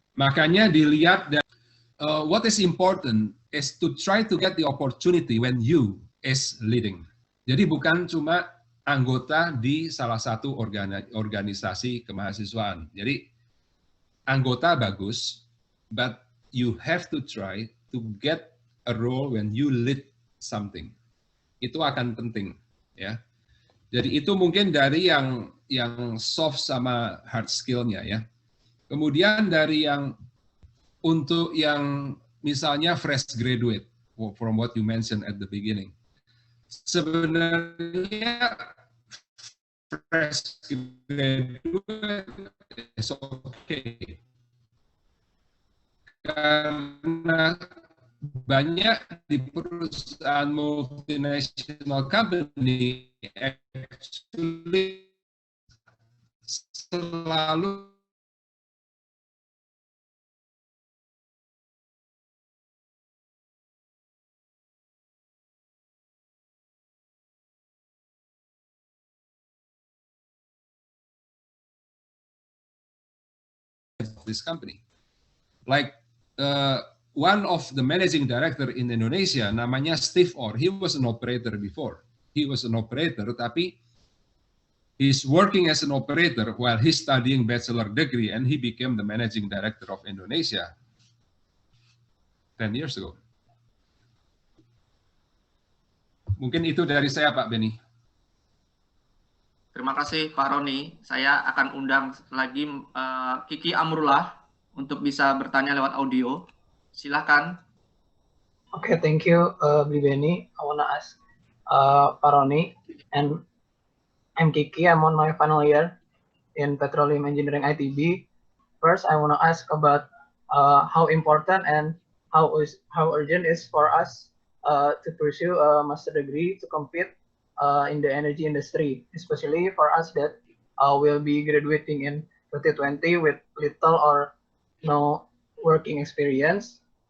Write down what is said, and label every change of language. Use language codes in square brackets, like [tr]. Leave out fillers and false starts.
[id] Makanya dilihat dan [en] what is important is to try to get the opportunity when you is leading. [id] Jadi bukan cuma anggota di salah satu organisasi kemahasiswaan. Jadi anggota bagus, [en] but you have to try to get a role when you lead something. [id] Itu akan penting, ya. Jadi itu mungkin dari yang soft sama hard skill-nya, ya. Kemudian dari yang untuk yang misalnya [en] fresh graduate, from what you mentioned at the beginning. Sebenarnya fresh graduate is okay. [id] Karena banyak di perusahaan [en] multinational company actually [id] selalu [en] this company. Like one of the managing director in Indonesia, namanya Steve Orr, he was an operator before. He was an operator, tapi he's working as an operator while he's studying bachelor degree, and he became the managing director of Indonesia 10 years ago. [id] Mungkin itu dari saya, Pak Benny. Terima kasih Pak Roni. Saya akan undang lagi Kiki Amrullah untuk bisa bertanya lewat audio. Silakan. [en] Okay, thank you, Bli Benny. I want to ask Pak Roni, and I'm Kiki. I'm on my final year in Petroleum Engineering ITB. First, I want to ask about how important and how urgent is for us to pursue a master degree to compete in the energy industry, especially for us that will be graduating in 2020 with little or no working experience.